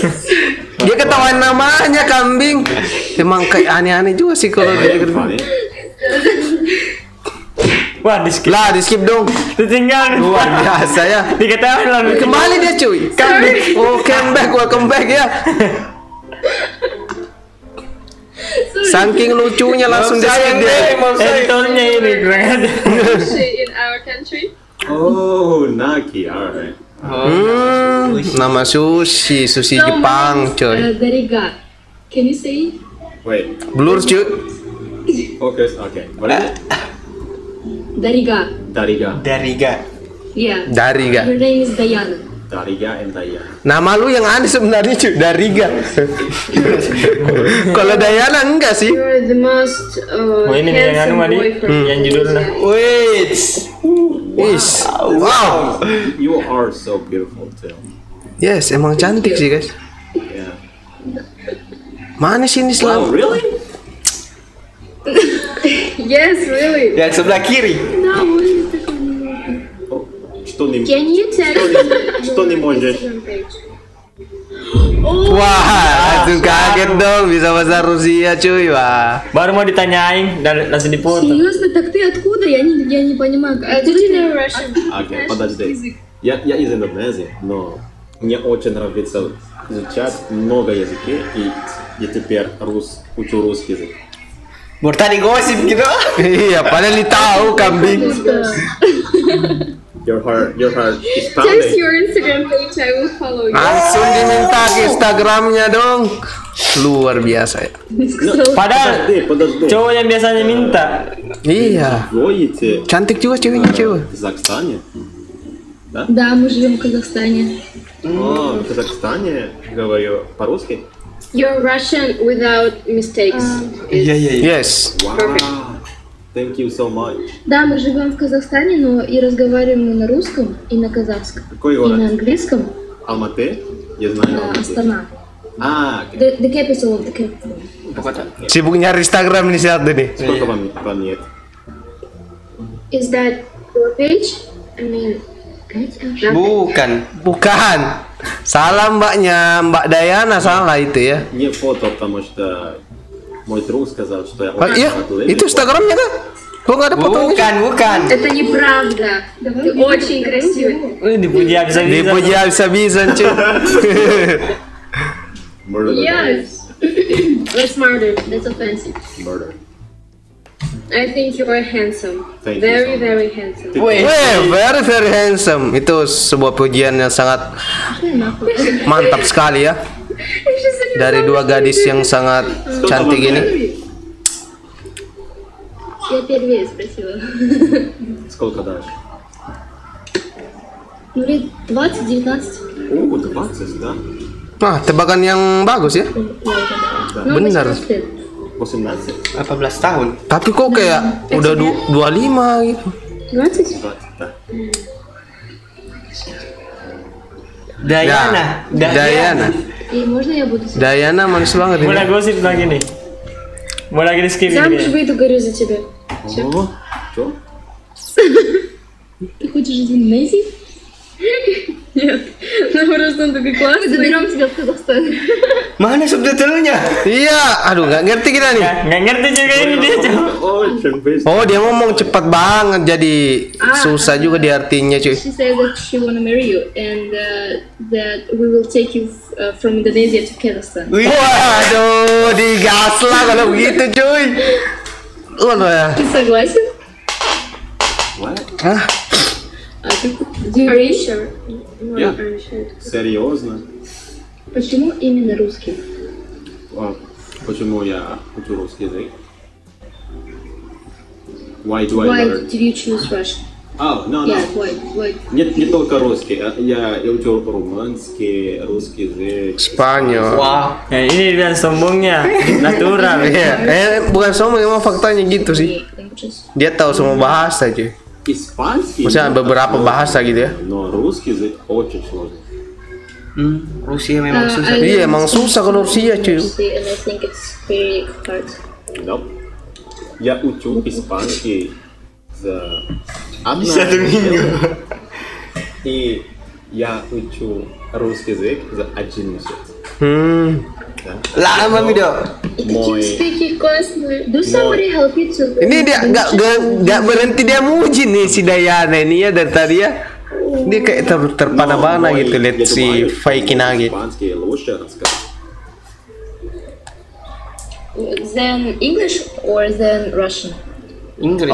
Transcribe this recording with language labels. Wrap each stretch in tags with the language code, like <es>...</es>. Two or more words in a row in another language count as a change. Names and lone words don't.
<id>Dia ketawain namanya kambing. Emang kayak aneh-aneh juga sih kalau dia</id> <en>Funny.</en> <id>Wah, di skip. lah di skip dong. Ditinggal. Luar biasa ya. Diketahui lah. Kembali dia cuy.</id> <en>Oh, welcome back ya.</en> <id>Saking lucunya langsung di skip dia. Editornya ini kurang aja.</id> <en>In our country. Oh, Naki. Alright.</en> <id>Nama sushi Jepang coy.</id> <en>Dariga. Can you say? Wait.</en> <id>Blur cuy.</id> <en>Okay. What is it? Dariga. Dariga. Dariga. Yeah. Dariga. Her name is Diana. Dariga and Dayana.</en> <id>Nama lu yang aneh sebenarnya cuy. Dariga. Kalau Dayana enggak sih.</id> <en>You're the most</en> <id>Oh, ini nih yang anu tadi, yang judulnya.</id> <en>Wait. Is. Wow. You are so beautiful too. Yes,</en> <id>emang cantik sih guys.</id> <en>Yeah.</en> <id>Mana sih ini</id> <en>Wow,</en> <id>selalu?</id> <en>really? Yes, really.</en> <id>Yang sebelah kiri.</id> <ru>Да, можно такое немного.</ru> <en>Can you tell</en> <ru>Что не можешь?</ru> <id>Wah, langsung kaget dong bisa bahasa Rusia cuy, wah. Baru mau ditanyain dan langsung dipoto.</id> <ru>Серьезно, так ты откуда? Я не понимаю.</ru> <en>Did you know Russian?</en> <ru>Окей, подожди. Я из Индонезии, но мне очень нравится изучать много языков, и я теперь учу русский язык.</ru> <id>Tadi gosip gitu. Iya, padahal tahu kambing.</id> <en>Your heart is Text pounding. your Instagram page, I will follow you.</en> <id>Langsung diminta ke Instagramnya dong. Luar biasa ya. Padahal</id> <ru>Подожди.</ru> <id>cowok yang biasanya minta. Iya. Воите Cantik juga ceweknya cewek.</id> <ru>в Казахстане? Да, мы живем в Казахстане. О, в Казахстане говорю по-русски?</ru> <en>You're Russian without mistakes.</en> <id>Iya.</id> <en>Yes. Wow. Thank you so much.</en> <ru>Да, мы живем в Казахстане, но и разговариваем мы на русском, и на казахском, Какой и город? на английском. Алматы? Я знаю Алматы. Астана. Окей.</ru> <en>The capital of the capital.</en> <id>Sibuk nyari Instagram nih si Ade nih.</id> <ru>Сколько вам лет?</ru> <en>Is that your page? I mean,</en> <id>Bukan. Bukan. Salah mbaknya, Mbak Dayana salah itu ya.</id> <ru>Не фото, потому что мой друг сказал, что я Ah, очень</ru> <id>iya,</id> <ru>талантливый.</ru> <id>itu Instagramnya kan? Kok nggak ada fotonya? Bukan.</id> <ru>Это неправда. Ты очень красивый.</ru> <id>Dipuji habis-habisan. Dipuji habis-habisan cuy.</id> <en>Murder. Yes. That's murder. That's offensive. Murder. I think you are handsome. Thank you Very, so much. very handsome. Weh, very very handsome.</en> <id>Itu sebuah pujian yang sangat mantap sekali ya. Dari dua gadis yang sangat cantik ini.</id> <ru>Я первее спросила. Сколько дашь? Ну, лет 20-19. О, 20, да?</ru> <id>Nah, tebakan yang bagus ya.</id> <ru>Я угадала. Да. Ну,</ru> <id>Benar.</id> <ru>18 лет. 18?</ru> <id>18 tahun. Tapi kok kayak udah 25 gitu. 20?</id> <ru>20, да. Dayana. Dayana. И можно я буду...</ru> <id>Dayana manis banget ini. Mulai gosip lagi nih. Mulai lagi skip</id> <ru>Замуж</ru> <id>ini.</id> <ru>выйду, говорю, за тебя. О, что? Ты хочешь из Индонезии? Нет. Ну, просто он такой классный. Мы заберем тебя в Казахстан.</ru> <id>Mana subtitlenya? Iya, aduh nggak ngerti kita nih. Nggak ngerti juga ini dia cowok.</id> <ru>Очень быстро.</ru> <id>Oh, dia ngomong cepat banget jadi susah juga di artinya cuy.</id> <en>She said that she wanna marry you and that we will take you from Indonesia to Kazakhstan.</en> <id>Waduh, digas lah kalau begitu cuy. Waduh ya.</id> <ru>Ты согласен?</ru> <en>What? Hah? Are you sure?</en> <ru>Я?</ru> <en>Are you sure?</en> <ru>Серьезно? Почему именно русский? А, почему я учу русский язык?</ru> <en>Why do I Why learn? did you choose Russian? Oh, no, Yeah, no. why?</en> <ru>Не только русский. Я учу румынский, русский язык.</ru> <id>Spanyol.</id> <en>Wow.</en> <id>Nah, ini dia sombongnya. Natural. Iya, bukan sombong emang faktanya gitu sih.</id> <en>Languages.</en> <id>Dia tahu semua bahasa cuy.</id> <ru>Испанский.</ru> <id>Maksudnya beberapa bahasa gitu ya.</id> <ru>Но русский язык очень сложный.</ru> <id>Rusia memang susah. Iya, emang susah kalau Rusia cuy.</id> <en>And I think it's very hard. Nope.</en> <ru>Я учу испанский за одну</ru> <id>Satu minggu.</id> <ru>И я учу русский язык за 1 месяц. Да?</ru> <id>Lama Mido.</id> <ru>Мой... Speaking классно.</ru> <en>Do somebody help you to learn?</en> <id>Ini dia nggak berhenti dia muji nih si Dayana ini ya dari tadi ya. Dia kayak terpana-pana</id> <ru>мой,</ru> <id>gitu lihat</id> <ru>я</ru> <id>si</id> <ru>думаю,</ru> <id>Faiki Nagi.</id> <ru>Испанский лучше рассказать.</ru> <en>Then English or then Russian?</en> <id>Inggris.</id>